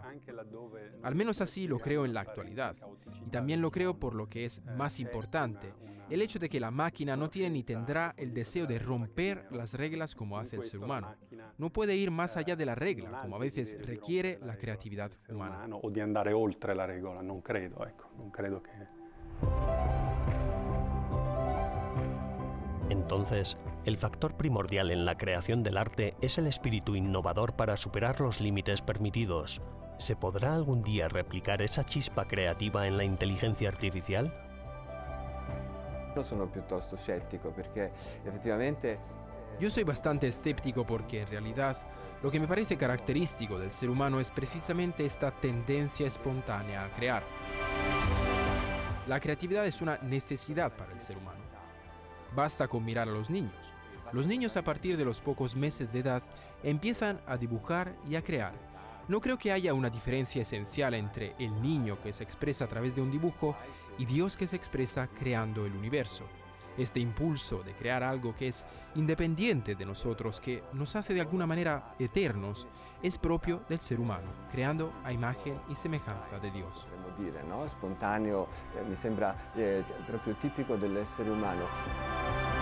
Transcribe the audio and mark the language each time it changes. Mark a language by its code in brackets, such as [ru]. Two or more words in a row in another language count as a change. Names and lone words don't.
[es] Al menos así lo creo en la actualidad. Y también lo creo por lo que es más importante, el hecho de que la máquina no tiene ni tendrá el deseo de romper las reglas como hace el ser humano. no puede ir más allá de la regla, como a veces requiere la creatividad humana. [it] O di andare oltre la regola, non credo, ecco, non credo che... [es] Entonces, el factor primordial en la creación del arte es el espíritu innovador para superar los límites permitidos. ¿Se podrá algún día replicar esa chispa creativa en la inteligencia artificial? [it] Io sono piuttosto scettico perché effettivamente [es] Yo soy bastante escéptico porque en realidad lo que me parece característico del ser humano es precisamente esta tendencia espontánea a crear. La creatividad es una necesidad para el ser humano. Basta con mirar a los niños. Los niños a partir de los pocos meses de edad empiezan a dibujar y a crear. No creo que haya una diferencia esencial entre el niño que se expresa a través de un dibujo y Dios que se expresa creando el universo. Este impulso de crear algo que es independiente de nosotros, que nos hace de alguna manera eternos, es propio del ser humano, creando a imagen y semejanza de Dios. [it] potremmo dire, no? Spontaneo, mi sembra proprio tipico dell'essere umano.